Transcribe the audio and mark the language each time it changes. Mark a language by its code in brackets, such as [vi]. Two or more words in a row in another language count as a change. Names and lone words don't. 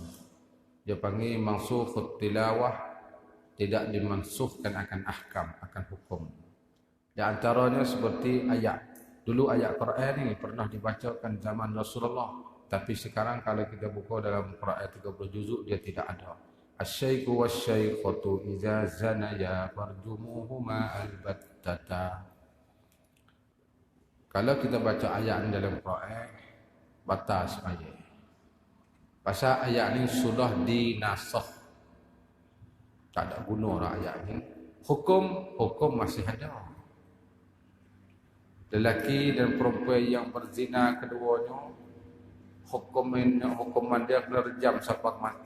[ms] Dia panggil [ar] منسوخ التلاوة, [ms] tidak dimansukhkan akan ahkam, akan hukum. Di antaranya seperti ayat. Dulu ayat Quran ini pernah dibacakan zaman Rasulullah. Tapi sekarang kalau kita buka dalam Quran 30 juzuk, dia tidak ada. [ar] الشيخ والشيخة إذا زنيا فارجموهما البتة. [ms] Kalau kita baca ayat dalam Quran, batas ayat. Pasal ayat ni sudah dinasakh. Tak ada guna lah ayat ni. Hukum masih ada. Lelaki dan perempuan yang berzina keduanya, hukuman dia kena rejam sampai mati.